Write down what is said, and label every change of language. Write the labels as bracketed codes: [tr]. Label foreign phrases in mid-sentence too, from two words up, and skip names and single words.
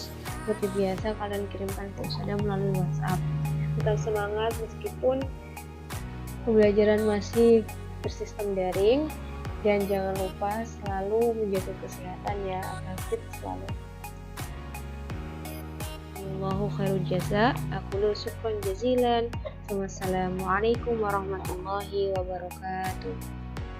[id] Seperti biasa kalian kirimkan ke Usanda melalui WhatsApp. Tetap semangat meskipun pembelajaran masih bersistem daring, dan jangan lupa selalu menjaga kesehatan ya, agar fit selalu. [ar] الله خير الجزاء. Aku شكرا جزيلا. والسلام عليكم ورحمة الله وبركاته.